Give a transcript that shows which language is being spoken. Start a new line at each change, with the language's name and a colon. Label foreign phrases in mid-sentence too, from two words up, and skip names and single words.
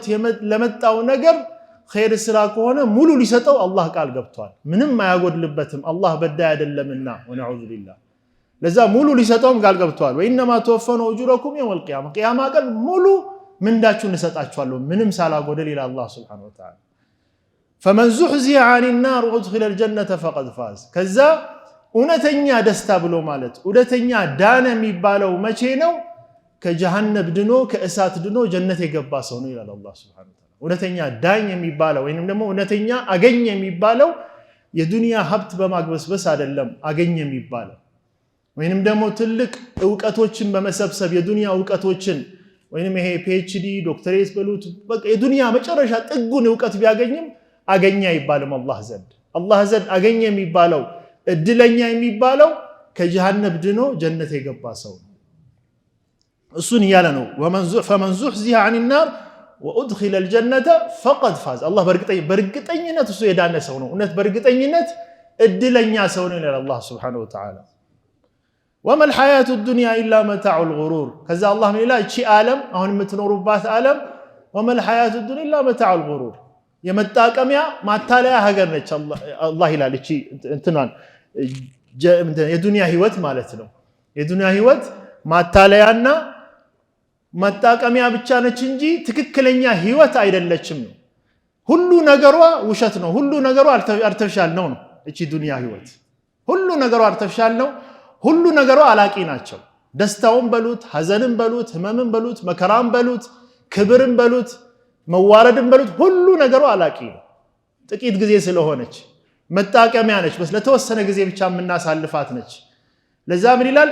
Amharic: ለመጣው ነገር ኸይር ስራ ከሆነ ሙሉ ሊሰጠው አላህ ቃል ገብቷል። ምንም አያጎድልበትም። አላህ በዳይ አይደለምና
Arabic: ونعوذ بالله።
Amharic: ለዛ ሙሉ ሊሰጠውም ቃል ገብቷል።
Arabic: وإنما توفون أجوركم يوم القيامة
Amharic: ቂያማ ቀን ሙሉ ምንዳችሁን እሰጣችኋለሁ ምንም ሳላጎደል ይላል አላህ
Arabic: سبحانه وتعالى። فمن زحزح عن النار وادخل الجنة فقد فاز።
Amharic: ከዛ እውነተኛ ደስታ ብሎ ማለት እውነተኛ ዳነ የሚባለው መቼ ነው? ከጀሃነም ድኖ ከእሳት ድኖ ጀነት የገባ ሰው ነው ይላል አላህ
Arabic: سبحانه وتعالى።
Amharic: እውነተኛ ዳኝ የሚባለው ወይንም ደግሞ እውነተኛ አገኘ የሚባለው የዱንያ ሀብት በማግበስበስ አይደለም አገኘ የሚባለው ወይንም ደግሞ ትልቅ ዕውቀቶችን በመሰብሰብ የዱንያ ዕውቀቶችን ወይንም ይሄ PhD ዶክተሬት በሉት በቃ የዱንያ መጨረሻ ጥጉን ዕውቀት ቢያገኝም አገኘ ይባልም አላህ ዘንድ አገኘ የሚባለው እድለኛ የሚባለው ከጀሃነም ድኖ ጀነት የገባ ሰው ነው። እሱን ያለ ነው
Arabic: فمن زحزح عن النار وادخل الجنه فقد فاز الله
Amharic: በርግጠኝነት እሱ የዳነ ሰው ነው እውነት በርግጠኝነት እድለኛ ሰው ነው ይላል አላህ
Arabic: سبحانه وتعالى። وما الحياه الدنيا الا متاع الغرور
Amharic: ከዛ አላህ ምን ይላል? እቺ ዓለም አሁን የምትኖሩባት ዓለም
Arabic: وما الحياه الدنيا الا متاع الغرور
Amharic: የመጣቀሚያ ማታለያ ሀገር ነች አላህ ይላል። እቺ እንትናን የዱንያ ህይወት ማለት ነው። የዱንያ ህይወት ማታለያና መጣቀሚያ ብቻ ነች እንጂ ትክክለኛ ህይወት አይደለችም ነው። ሁሉ ነገሯ ውሸት ነው። ሁሉ ነገሯ አርተፊሻል ነው። እቺ ዱንያ ህይወት ሁሉ ነገሯ አርተፊሻል ነው። ሁሉ ነገሯ አላቂ ናቸው። ደስታውን በሉት ሐዘንን በሉት ህመምን በሉት መከራን በሉት ክብርን በሉት መዋረድን በሉት ሁሉ ነገሯ አላቂ ነው። ጥቂት ጊዜ ስለሆነች መጣቀሚያ ነች። በስ ለተወሰነ ጊዜ ብቻ የምናሳልፋት ነች። ለዛ ምን ይላል?